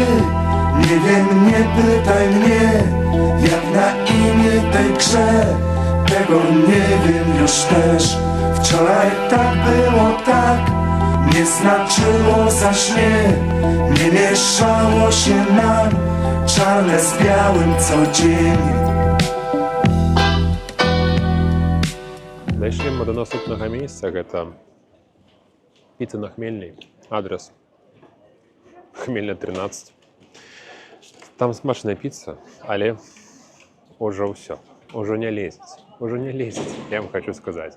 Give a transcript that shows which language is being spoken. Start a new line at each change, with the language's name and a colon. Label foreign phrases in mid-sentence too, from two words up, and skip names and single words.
Polish: Nie wiem, nie pytaj mnie, jak na imię tej grze. Tego nie wiem już też. Wczoraj tak było tak, nie znaczyło zaś nie mieszało się nam czarne z białym codziennie.
Belarusian: Дайшлі мы да наступнага месца, гэта піца на Хмельнай, адрес Хмельна 13. Там смачная піца, але ўжо ўсё, ўжо не лезець, я вам хочу сказаць.